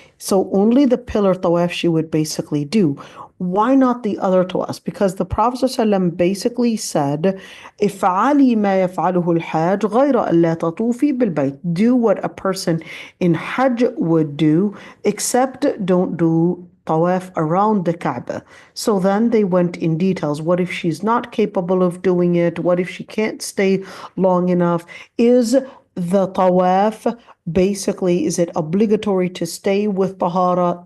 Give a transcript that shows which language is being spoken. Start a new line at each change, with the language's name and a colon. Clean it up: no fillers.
English: So only the pillar tawaf she would basically do. Why not the other tawafs?
Arabic: Because the Prophet ﷺ basically said, افعلي ما يفعله الحاج غير ألا تطوفي بالبيت.
English: Do what a person in Hajj would do, except don't do tawaf around the Kaaba. So then they went in details. What if she's not capable of doing it? What if she can't stay long enough? Is the tawaf basically, is it obligatory to stay with tahara?